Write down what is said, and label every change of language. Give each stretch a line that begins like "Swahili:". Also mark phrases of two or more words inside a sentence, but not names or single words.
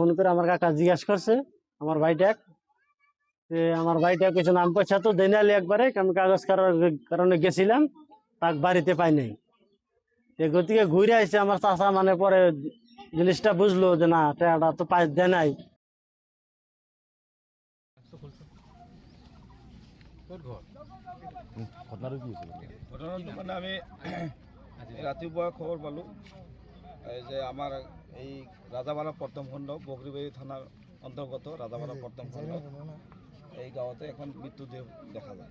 Bangla: ফোন করে আমার কাকা জিজ্ঞাসা করছে আমার ভাইটাক, আমার ভাইটা কইছে না আমি পয়সা তো দেই না আলি একবারে, আমি কাগজ কারণে গেছিলাম, তাক বাড়িতে পাই নাই। গতিকে ঘুরে আইছে আমার চাচা, মানে পরে জিনিসটা বুঝলো যে না টাকাটা তো পাই দেয় নাই।
Assamese: ঘটনাটো মানে আমি ৰাতিপুৱা খবৰ পালোঁ যে আমাৰ এই ৰাজাপাৰা প্ৰথম খণ্ড বগৰীবাৰী থানাৰ অন্তৰ্গত ৰাজাপাৰা প্ৰথম খণ্ড এই গাঁৱতে এখন মৃত্যুদেহ দেখা যায়।